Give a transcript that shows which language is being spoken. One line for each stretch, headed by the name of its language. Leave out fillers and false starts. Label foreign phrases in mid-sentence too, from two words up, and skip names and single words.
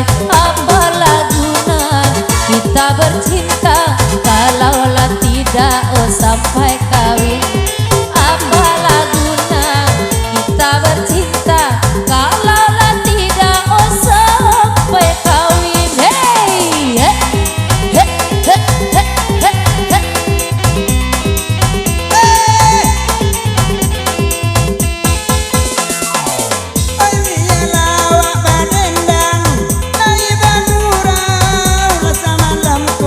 Indonesian: Apalah guna kita bercinta kalaulah tidak sampai kawin? Apalah guna kita bercinta kalaulah tidak sampai kawin? Hey, hey, hey, hey, hey, hey, hey.
Minangkabau: Oi biarlah awak badendang dari bagurau sama lampu.